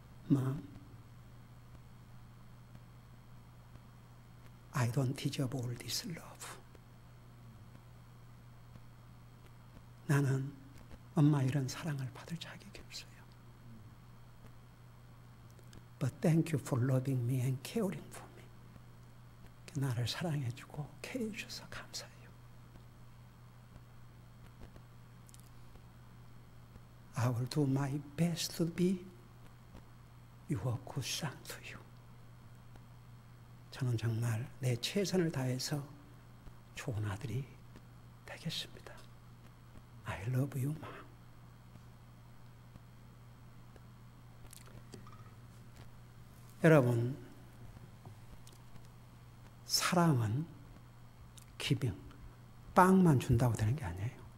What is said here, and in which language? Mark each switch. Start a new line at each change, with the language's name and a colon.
English: Mom, I don't deserve all this love.
Korean: 나는 엄마 이런 사랑을 받을 자격이 없어요.
English: But thank you for loving me and caring for me.
Korean: 나를 사랑해주고 케어해 주셔서 감사해요.
English: I will do my best to be your good son to you.
Korean: 저는 정말 내 최선을 다해서 좋은 아들이 되겠습니다.
English: I love you, mom.
Korean: 여러분, 사랑은 기빙, 빵만 준다고 되는 게 아니에요.